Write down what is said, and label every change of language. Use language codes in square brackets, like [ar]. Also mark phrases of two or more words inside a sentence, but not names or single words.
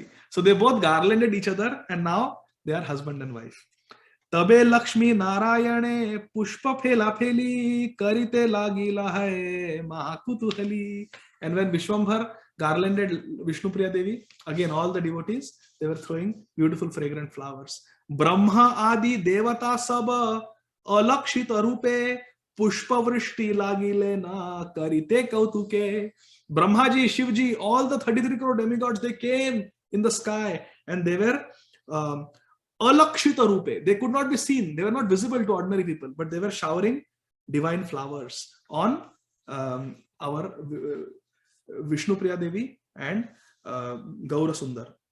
[en] So they both garlanded each other, and now they are husband and wife. [bn] তবে লক্ষ্মী নারায়ণে পুষ্প ফেলাফেলি করিতে লাগিলা হই মহাকুতূহলী. [en] And when Vishwambhar garlanded Vishnupriya Devi, again all the devotees, they were throwing beautiful fragrant flowers. [bn] ব্রহ্মা আদি দেবতা সব অলক্ষিত রূপে পুষ্পবৃষ্টি লাগিলেন না করিতে কৌতুকে. [en] Brahma ji, Shiv ji, all the 33 crore demigods, they came in the sky and they were [bn] অলক্ষিত রূপে. [en] They could not be seen. They were not visible to ordinary people, but they were showering divine flowers on our Vishnupriya Devi and Gaura Sundar.